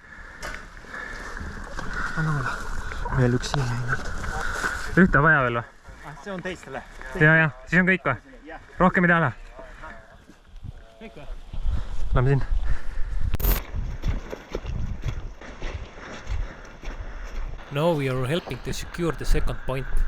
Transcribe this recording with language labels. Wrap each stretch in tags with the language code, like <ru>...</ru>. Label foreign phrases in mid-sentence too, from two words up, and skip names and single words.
<et>Veel üks siin. Ühte vaja veel või? See on teistele. Ja, siis on kõik või? Rohkem ei taha? Kõik või? Lähme siin.</et> <en>Now we are helping to secure the second point.</en>